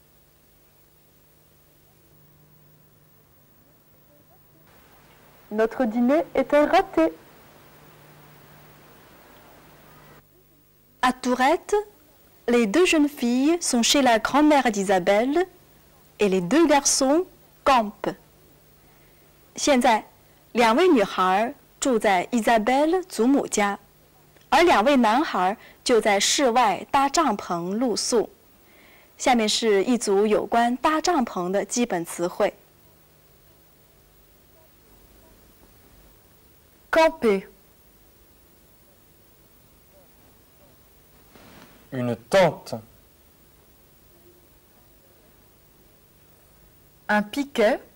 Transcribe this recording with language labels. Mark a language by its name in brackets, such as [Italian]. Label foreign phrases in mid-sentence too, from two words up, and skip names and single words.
[French] Notre dîner était raté. À Tourette, les deux jeunes filles sont chez la grand-mère d'Isabelle et les deux garçons campent. [Chinese] 现在，两位女孩住在 Isabelle 祖母家，而两位男孩就在室外搭帐篷露宿。下面是一组有关搭帐篷的基本词汇。 [French] Camper. Une tente. Un piquet.